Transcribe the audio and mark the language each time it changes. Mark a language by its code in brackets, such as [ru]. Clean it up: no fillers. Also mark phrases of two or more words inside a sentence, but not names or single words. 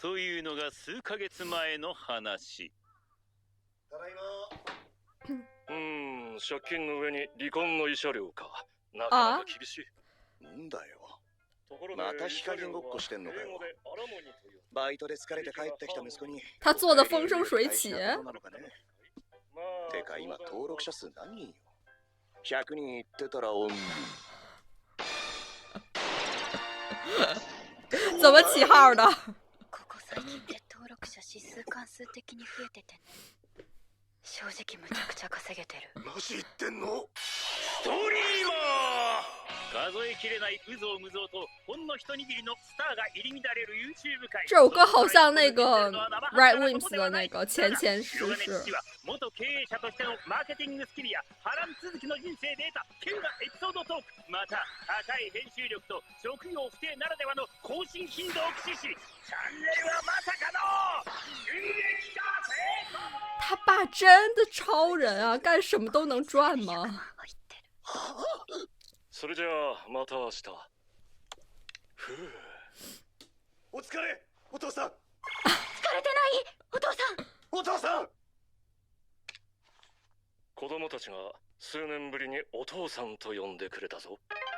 [ja] というのが数ヶ月前の話。ただいま。借金の上に離婚の慰謝料か。なかなか厳しい。なんだよ。ところでまた火加減ごっこしてんのかよ。英語でアラモニという。バイトで疲れて帰ってきた息子に。 [zh] 他做的风生水起。 [ja] てか今登録者数何人よ。100人いってたらおん。 [zh] 怎么起号的？ [ja] ここ最近で登録者指数関数的に増えててね。正直むちゃくちゃ稼げてる。マジ言ってんの？ストリーマー。数えきれないうぞうむぞうとほんの一握りのスターが入り乱れる YouTube 界。 [zh] 这首歌好像那个 Red Wimps 的那个前世是。 [ja] 元経営者としてのマーケティングスキルや波乱続きの人生で得た稀有なエピソードトーク、また高い編集力と職業不定ならではの更新頻度を駆使し、チャンネルはまさかの収益化成功。 [zh] 他爸真的超人啊，干什么都能赚吗？ [ja] それじゃあまた明日。ふう。お疲れ、お父さん。疲れてないお父さん。お父さん。子供たちが数年ぶりにお父さんと呼んでくれたぞ。